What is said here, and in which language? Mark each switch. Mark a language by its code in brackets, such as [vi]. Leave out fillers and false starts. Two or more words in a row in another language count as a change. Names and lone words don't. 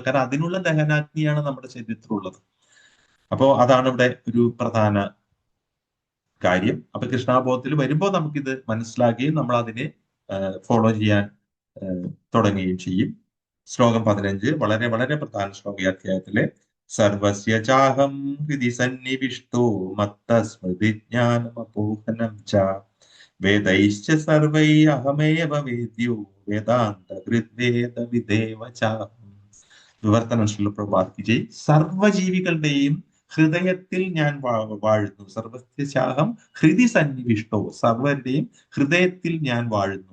[ml] കാരണം അതിനുള്ള ദഹനാഗ്നിയാണ് നമ്മുടെ ശരീരത്തിലുള്ളത്. അപ്പോ അതാണ് ഇവിടെ ഒരു പ്രധാന കാര്യം. അപ്പൊ കൃഷ്ണാബോധത്തിൽ വരുമ്പോൾ നമുക്കിത് മനസ്സിലാക്കുകയും നമ്മൾ അതിനെ ഫോളോ ചെയ്യാൻ തുടങ്ങുകയും ചെയ്യും. ശ്ലോകം 15 വളരെ വളരെ പ്രധാന ശ്ലോകം ഈ അധ്യായത്തിലെ. [sa] സർവസ്യ ചാഹം ഹൃദി സന്നിവിഷ്ടോ മത്തസ്മൃതിജ്ഞാനമപോഹനം ച വേദൈശ്ച സർവൈ അഹമേവ വേദ്യോ വേദാന്ത ഹൃദ്വേദ വിദേവ ച. [ml] വിവർത്തനം ശ്രീലപ്രഭാതയ്ക്ക്. സർവ്വജീവികളുടെയും ഹൃദയത്തിൽ ഞാൻ വാഴുന്നു. [sa] സർവസ്യശാഹം ഹൃദി സന്നിവിഷ്ടോ, [ml] സർവരുടെയും ഹൃദയത്തിൽ ഞാൻ വാഴുന്നു.